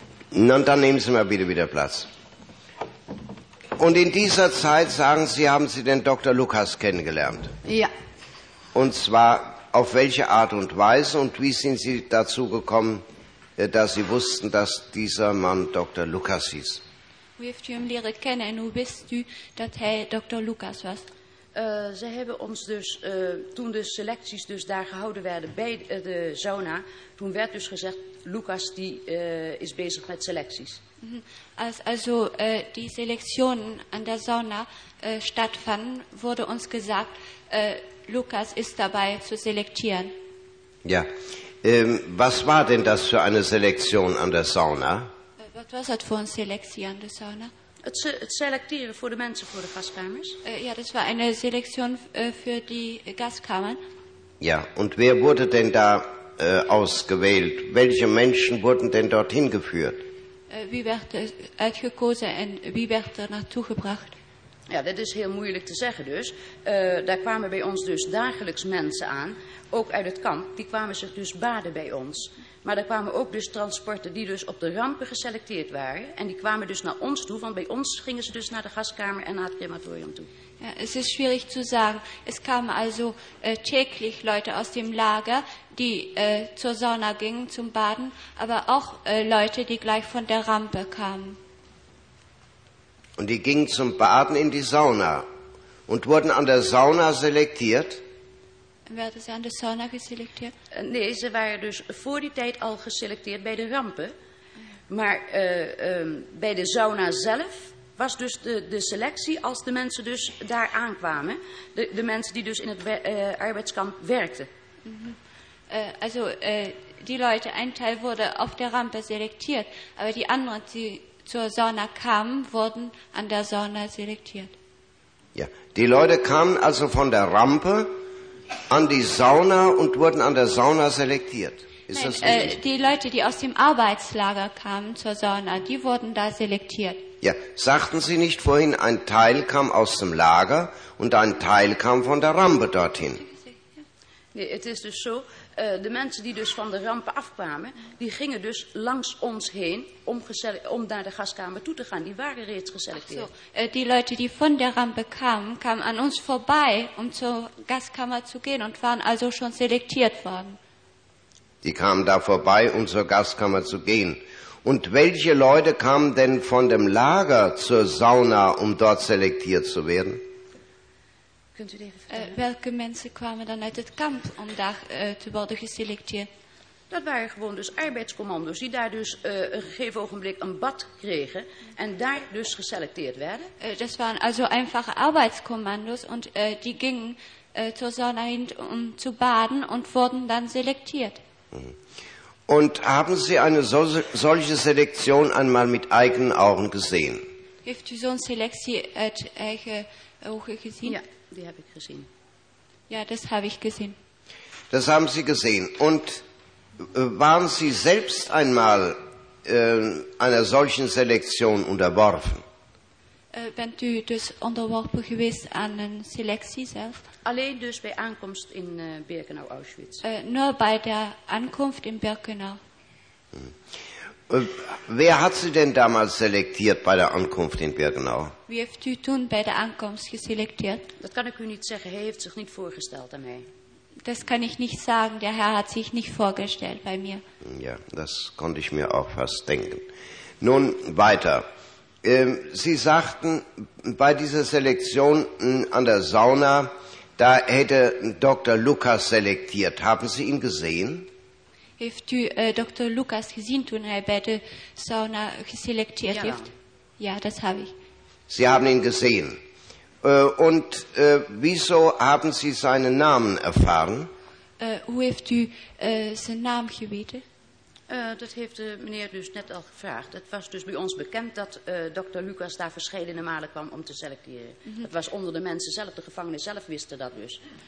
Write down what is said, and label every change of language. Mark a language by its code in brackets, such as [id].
[de] Und dann nehmen Sie mal bitte wieder Platz. Und in dieser Zeit, sagen Sie, haben Sie den Dr. Lukas kennengelernt? Ja. Und zwar auf welche Art und Weise und wie sind Sie dazu gekommen, dass Sie wussten, dass dieser Mann Dr. Lukas hieß? [nl] Wie heeft u hem leren kennen en hoe wist u dat hij Dr. Lukas was? Ze hebben ons dus, toen de selecties dus daar gehouden werden bij de sauna, toen werd dus gezegd, Lukas die is bezig met selecties. [de] Also die Selektionen an der Sauna stattfanden, wurde uns gesagt, Lukas ist dabei zu selektieren. Ja, was war denn das für eine Selektion an der Sauna? Was war das für eine Selektion an der Sauna? Das Selektieren für die Menschen, für die Gaskammern. Ja, das war eine Selektion für die Gaskammern. Ja, und wer wurde denn da ausgewählt? Welche Menschen wurden denn dorthin geführt? [nl] Wie werd er uitgekozen en wie werd er naartoe gebracht? Ja, dat is heel moeilijk te zeggen dus. Daar kwamen bij ons dus dagelijks mensen aan, ook uit het kamp. Die kwamen zich dus baden bij ons. Maar er kwamen ook dus transporten die dus op de rampen geselecteerd waren. En die kwamen dus naar ons toe, want bij ons gingen ze dus naar de gaskamer en naar het crematorium toe. [de] Ja, es ist schwierig zu sagen. Es kamen also täglich Leute aus dem Lager, die zur Sauna gingen zum Baden, aber auch Leute, die gleich von der Rampe kamen. Und die gingen zum Baden in die Sauna und wurden an der Sauna selektiert? Werden sie an der Sauna geselektiert? Nee, sie waren dus vor die Zeit al geselektiert bei der Rampe. [nl] Maar [de] bei der [nl] Sauna zelf was dus de selectie als de mensen dus daar aankwamen. De mensen die dus in het arbeidskamp werkten. [de] Also die Leute, ein Teil wurde auf der Rampe selektiert, aber die anderen, die zur Sauna kamen, wurden an der Sauna selektiert. Ja, die Leute kamen also von der Rampe an die Sauna und wurden an der Sauna selektiert. Ist das richtig? Die Leute, die aus dem Arbeitslager kamen zur Sauna, die wurden da selektiert. Ja, sagten Sie nicht vorhin, ein Teil kam aus dem Lager und ein Teil kam von der Rampe dorthin? Nee, es ist so, [nl] de mensen die dus van de rampen afkwamen, die gingen dus langs ons heen om naar de gaskamer toe te gaan. Die waren reeds geselecteerd. Ach zo. [de] Die Leute, die von der Rampe kamen, kamen [nl] aan ons voorbij om [de] zur Gaskamer zu gehen und waren also schon selektiert worden. Die kamen da vorbei, um zur Gaskammer zu gehen. Und welche Leute kamen denn von dem Lager zur Sauna, um dort selektiert zu werden? Könnt ihr welche Menschen kamen dann aus dem Kamp, um da zu werden geselektiert? Das waren [nl] gewoon dus [de] Arbeitskommandos, die da dus ein gegeben Augenblick ein Bad kriegen und da dus geselektiert werden. Das waren also einfache Arbeitskommandos und die gingen zur Sauna hin, um zu baden und wurden dann selektiert. Und haben Sie eine solche Selektion einmal mit eigenen Augen gesehen? [nl] Heeft u zo'n selectie uit eigen ogen gezien? Ja, die heb ik gezien. [de] Ja, das habe ich gesehen. Das haben Sie gesehen. Und waren Sie selbst einmal einer solchen Selektion unterworfen? [nl] Bent u dus onderworpen geweest aan een selectie zelf? Alleen dus bij aankomst in Birkenau-Auschwitz. Nur bij de aankomst in Birkenau. [de] Wer hat Sie denn damals selektiert bei der Ankunft in Birkenau? [nl] Wie heeft u toen bij de aankomst geselecteerd? Dat kan ik u niet zeggen. Hij heeft zich niet voorgesteld aan mij. [de] Das kann ich nicht sagen. Der Herr hat sich nicht vorgestellt bei mir. Ja, das konnte ich mir auch fast denken. Nun weiter. Sie sagten, bei dieser Selektion an der Sauna, da hätte Dr. Lukas selektiert. Haben Sie ihn gesehen? [nl] Heeft u Dr. Lukas [de] gesehen, [nl] toen hij bij de Sauna geselecteerd heeft? [de] Ja, das habe ich. Sie haben ihn gesehen. Und wieso haben Sie seinen Namen erfahren? [nl] Hoe heeft u zijn naam geweten? Dat heeft de meneer dus net al gevraagd. Het was dus bij ons bekend dat dokter Lucas daar verschillende malen kwam om te selecteren. Mm-hmm. Het was onder de mensen zelf, de gevangenen zelf wisten dat dus.